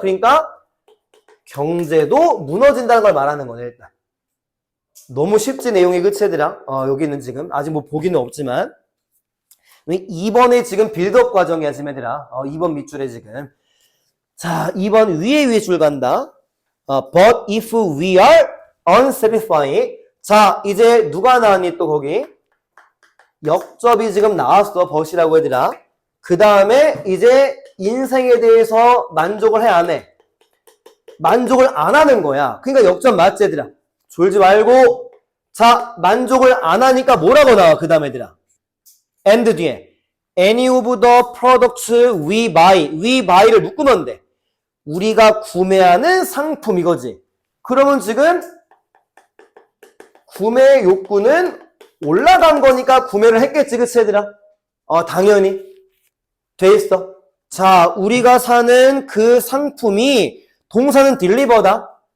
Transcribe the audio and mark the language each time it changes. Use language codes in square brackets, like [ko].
[ko] 그러니까 경제도 무너진다는 걸 말하는 거네, 일단. 너무 쉽지, 내용이. 그치, 얘들아? 여기는 지금 아직 뭐 보기는 없지만 2번에 지금 빌드업 과정이야, 지금, 얘들아. 2번 밑줄에 지금. 자, 2번 위에 줄 간다. [en] But if we are unsatisfied. [ko] 자, 이제 누가 나왔니, 또 거기? 역접이 지금 나왔어, but이라고, 얘들아. 그 다음에 이제 인생에 대해서 만족을 해, 안 해? 만족을 안 하는 거야. 그러니까 역접 맞지, 얘들아? 졸지 말고. 자, 만족을 안 하니까 뭐라고 나와, 그 다음 얘들아? [en] and [ko] 뒤에 [en] any of the products we buy를 [ko] 묶으면 돼. 우리가 구매하는 상품, 이거지. 그러면 지금 구매 욕구는 올라간 거니까 구매를 했겠지, 그치, 얘들아? 당연히 돼 있어. 자, 우리가 사는 그 상품이, 동사는 deliver다.